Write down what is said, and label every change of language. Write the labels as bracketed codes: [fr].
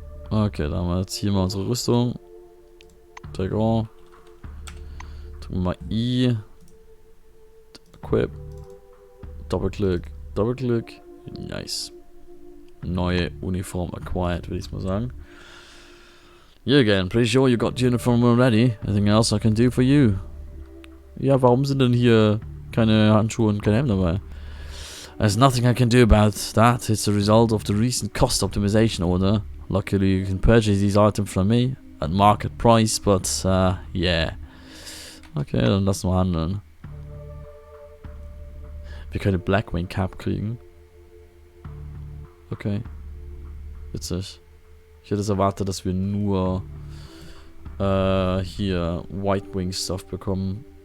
[de] Okay, dann haben wir jetzt hier mal unsere Rüstung. [en] Take on. [de] Drücken wir mal I. [en] Equip. [de] Doppelklick. Doppelklick. [en] Nice. [de] Neue Uniform acquired, würde ich mal sagen. [en] You again. Pretty sure you got the uniform already. Anything else I can do for you? [de] Ja, warum sind denn hier keine Handschuhe und kein Helm dabei? [en] There's nothing I can do about that. It's a result of the recent cost optimization order. Luckily, you can purchase these items from me at market price, but yeah. [de] Okay, dann lassen wir handeln. Wir können Blackwing Cap kriegen. Okay. Witzig. Ich hätte es erwartet, dass wir nur hier White Wing Stuff bekommen.